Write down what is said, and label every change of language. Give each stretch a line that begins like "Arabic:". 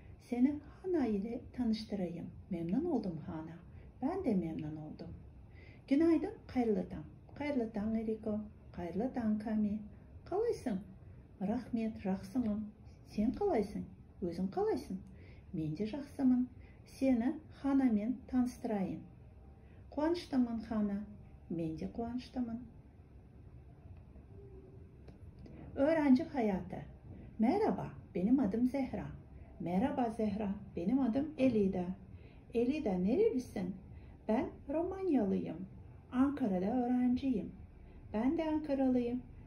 Turkish: Seni Hana ile tanıştırayım. Memnun oldum Hana. Ben de memnun oldum. Günaydın,
Kazakh: қайырлы таң. Қайырлы таң Eriko. Қайырлы таң Kami. Қалайсың? Рахмет, жақсымын. Сен қалайсың? Өзің қалайсың? Мен де жақсымын.
Turkish: Seni
Kazakh: Hanaмен таныстырайын. Қуаныштымын Hana. Men de қуаныштымын.
Turkish: Öğrenci hayatı. Merhaba, benim adım Zehra. Merhaba Zehra, benim adım Elida. Elida nerelisin? Ben Romanyalıyım. Ankara'da öğrenciyim. Ben de Ankaralıyım.